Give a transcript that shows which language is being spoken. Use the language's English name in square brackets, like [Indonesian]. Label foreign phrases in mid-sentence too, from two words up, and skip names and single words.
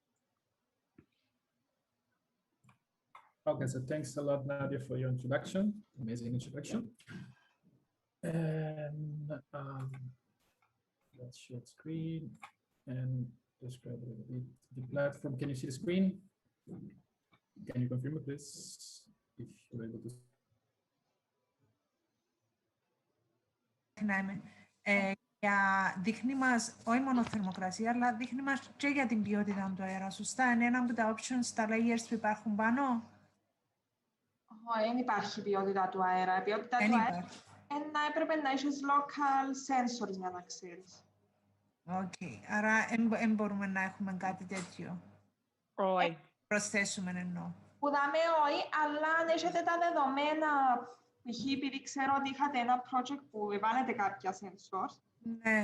[English] Okay, so thanks a lot, Nadia, for your introduction, amazing introduction. And let's share screen and describe a little bit the platform. Can you see the screen? Can you confirm it, please, if you're able to? [Greek] Δείχνει μας όχι μόνο θερμοκρασία, αλλά δείχνει μας και για την ποιότητα του αέρα. Σωστά, είναι ένα από τα options, τα layers που υπάρχουν πάνω. Δεν υπάρχει ποιότητα του αέρα. Η ποιότητα του αέρα έπρεπε να έχεις [English] local sensors [Greek] για να ξέρεις. Οκ, άρα δεν μπορούμε να έχουμε κάτι τέτοιο. Όχι. Προσθέσουμε εννοώ. Που δάμε όχι, αλλά αν έχετε τα δεδομένα, π.χ. επειδή ξέρω ότι είχατε ένα project που βάλετε κάποια sensors, ναι.